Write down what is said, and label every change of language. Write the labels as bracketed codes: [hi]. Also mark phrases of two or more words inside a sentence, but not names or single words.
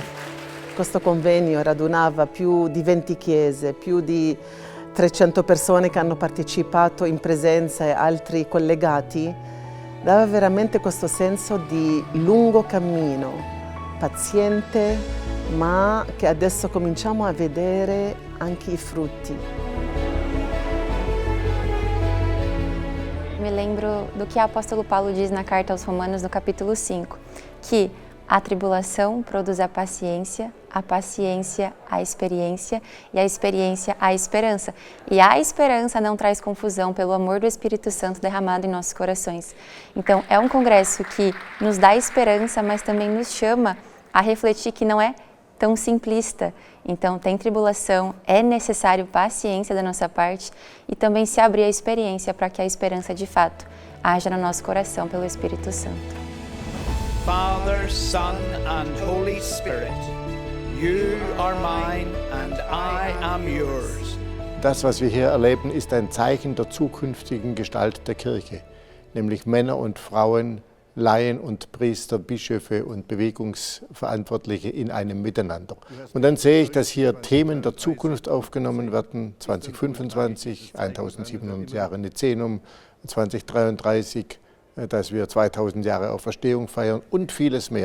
[it] Questo convegno radunava più di 20 chiese, più di 300 persone che hanno partecipato in presenza e altri collegati. Dava veramente questo senso di lungo cammino, paziente, ma che adesso cominciamo a vedere anche i frutti. [pt] Me lembro do que o apóstolo Paulo diz na carta aos Romanos, no capítulo 5, que a tribulação produz a paciência a experiência e a experiência a esperança. E a esperança não traz confusão pelo amor do Espírito Santo derramado em nossos corações. Então, é um congresso que nos dá esperança, mas também nos chama a refletir que não é tão simplista. Então, tem tribulação, é necessário paciência da nossa parte e também se abrir a experiência para que a esperança de fato haja no nosso coração pelo Espírito Santo. [en] Father, Son and Holy Spirit, you are mine and I am yours. [de] Das, was wir hier erleben, ist ein Zeichen der zukünftigen Gestalt der Kirche, nämlich Männer und Frauen, Laien und Priester, Bischöfe und Bewegungsverantwortliche in einem Miteinander. Und dann sehe ich, dass hier Themen der Zukunft aufgenommen werden, 2025, 1700 Jahre Nizenum, 2033, dass wir 2000 Jahre Auferstehung feiern und vieles mehr.